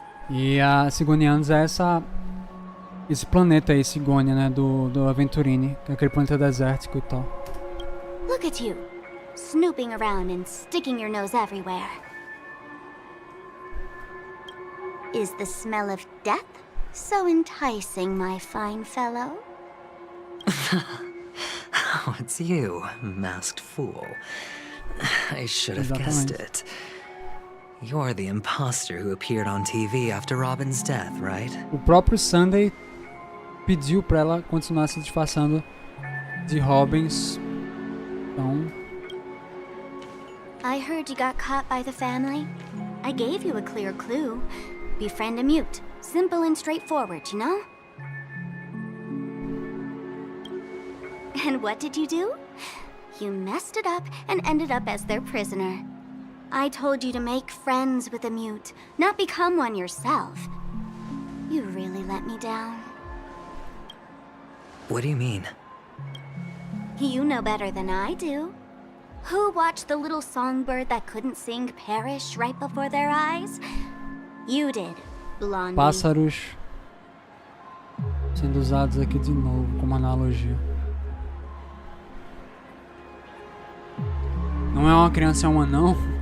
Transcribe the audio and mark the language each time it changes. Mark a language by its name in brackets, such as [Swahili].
[Portuguese] E a Sigonianos é esse planeta aí, Sigonia, né, do Aventurine, que é aquele planeta desértico e tal. [English] Look at you, snooping around and sticking your nose everywhere. Is the smell of death so enticing, my fine fellow? Oh, it's you, masked fool. I should have guessed it. You're the imposter who appeared on TV after Robin's death, right? [Portuguese] O próprio Sunday pediu pra ela continuar se disfarçando de Robbins. Então... [English] I heard you got caught by the family. I gave you a clear clue. Befriend a mute. Simple and straightforward, you know? And what did you do? You messed it up and ended up as their prisoner. I told you to make friends with a mute, not become one yourself. You really let me down. What do you mean? You know better than I do. Who watched the little songbird that couldn't sing perish right before their eyes? You did, Blondie. [Portuguese] Pássaros sendo usados aqui de novo como analogia. Não é uma criança, é um anão.